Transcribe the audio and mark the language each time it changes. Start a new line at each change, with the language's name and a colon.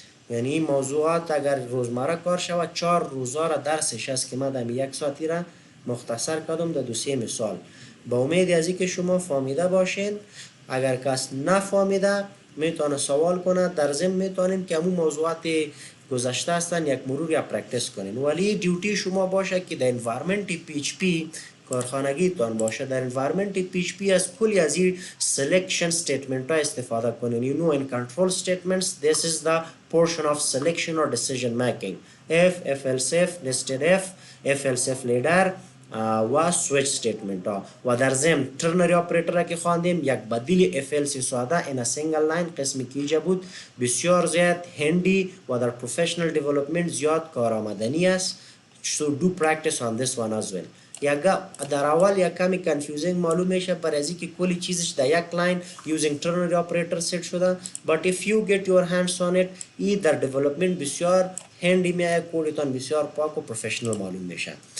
Persian: یعنی این موضوعات اگر روزمره کار شود 4 روزا را درسش است که من در یک ساعتی را مختصر کردم در 2-3 مثال با امید از اینکه شما فهمیده باشین اگر کس نفهمیده میتونه سوال کنه در ضمن میتونین که همون موضوعات گذشته هستن یک مرور یا پرکتیس کنین ولی دیوتی شما باشه که در انوایرمنت PHP کارخانگی تان باشه در environment PHP از کلی از این selection statement ها استفاده کنین.
English: you know in control statements this is the portion of selection or decision making.
Persian: if else if nested if else if later و switch statement ها و در ضمن ternary operator که خواندیم یک بدیل if else ساده in a single line قسمی که اینجا بود بسیار زیاد هندی و در professional development زیاد کارآمدنی است.
English: so do practice on this one as well.
Persian: در اول یک کمی کنفیوزینگ معلوم میشه پر از اینکه کلی چیزش در یک لاین using ternary operator set شده but if you get your hands on it ای در development بسیار هندی میایه کودتان بسیار پاک و پروفیشنال معلوم میشه.